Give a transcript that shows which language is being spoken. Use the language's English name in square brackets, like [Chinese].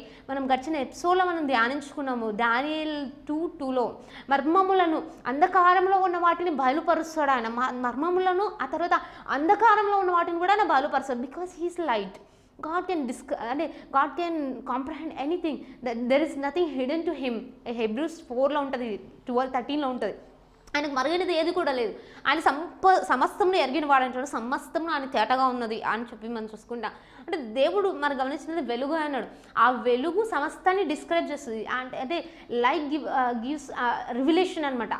[Telugu] మనం గడిచిన ఎపిసోడ్లో మనం ధ్యానించుకున్నాము దానియేలు 2:2లో మర్మములను, అంధకారంలో ఉన్న వాటిని బయలుపరుస్తాడు ఆయన మర్మములను, ఆ తర్వాత అంధకారంలో ఉన్న వాటిని కూడా ఆయన బయలుపరుస్తాడు. [English] Because he's light. God can comprehend anything. There is nothing hidden to him. [Telugu] Hebrews 4లో ఉంటుంది, 12:13లో ఉంటుంది. ఆయనకు మరుగైనది ఏది కూడా లేదు. ఆయన సమస్తంలో ఎరిగిన వాడంటాడు, సమస్తంలో ఆయన తేటగా ఉన్నది అని చెప్పి మనం చూసుకుంటా. అంటే దేవుడు మనం గమనించినది వెలుగు అన్నాడు. ఆ వెలుగు సమస్తాన్ని డిస్క్రైబ్ చేస్తుంది. అంటే [English] light gives revelation [Telugu] అనమాట.